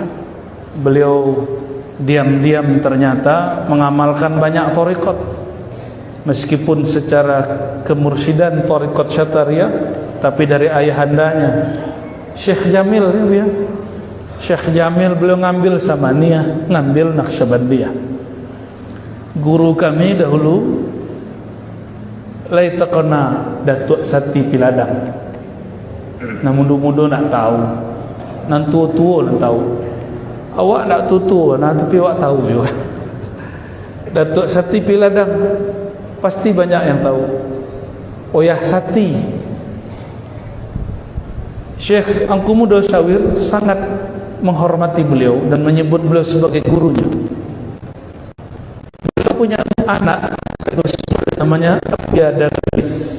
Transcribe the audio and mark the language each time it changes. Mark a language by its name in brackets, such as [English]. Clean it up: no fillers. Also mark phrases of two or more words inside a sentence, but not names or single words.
[Indonesian] Beliau diam-diam ternyata mengamalkan banyak thariqat, meskipun secara kemursidan thariqat Syatariyah, tapi dari ayahandanya Syekh Jamil ya. Syekh Jamil beliau ngambil Samaniyah, ngambil Naqsyabandiyah. Guru kami dahulu laitaqna Datuk Sati Piladang. [Minangkabau] Nah muda-muda nak tahu, nan tua-tua nak tahu. Awak nak tua-tua nah, tapi awak tahu juga. [Indonesian] Datuk Sati Piladang pasti banyak yang tahu. Oyah Sati. Syekh Angku Muda Syawir sangat menghormati beliau dan menyebut beliau sebagai gurunya. Beliau punya anak namanya Abia Darwis.